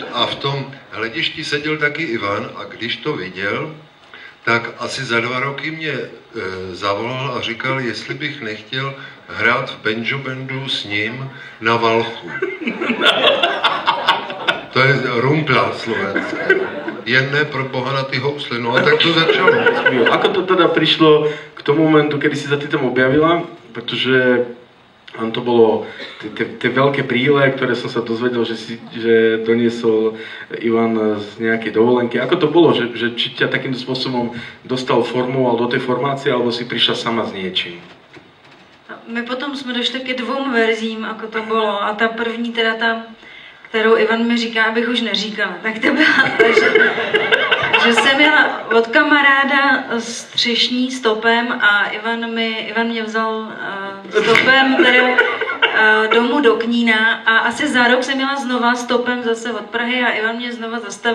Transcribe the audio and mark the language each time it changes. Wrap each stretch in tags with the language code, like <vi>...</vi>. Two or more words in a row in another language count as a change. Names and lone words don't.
<cs>A v tom hledišti seděl taky Ivan a když to viděl, tak asi za 2 roky mě zavolal a říkal, jestli bych nechtěl hrát v banjo bandu s ním na Valchu. To je rumpla slovenské. Jen ne pro boha na ty housle, no a tak to začalo.</cs> <sk>Ako to teda prišlo k tomu momentu, kedy si sa ty tam objavila? Pretože to bolo tie veľké brýle, ktoré som sa dozvedel, že doniesol Ivan z nejakej dovolenky. Ako to bolo, že či ťa takýmto spôsobom dostal formoval do tej formácie, alebo si prišla sama s niečím?</sk> <cs>My potom jsme došli ke 2 verzím, ako to bylo. A ta první, teda ta, kterou Ivan mi říká, abych už neříkala, tak to byla, že jsem měla od kamaráda střešní stopem a Ivan mě vzal stopem teda domů do Knína a asi za rok jsem měla znova stopem zase od Prahy a Ivan mě znova zastavil.</cs>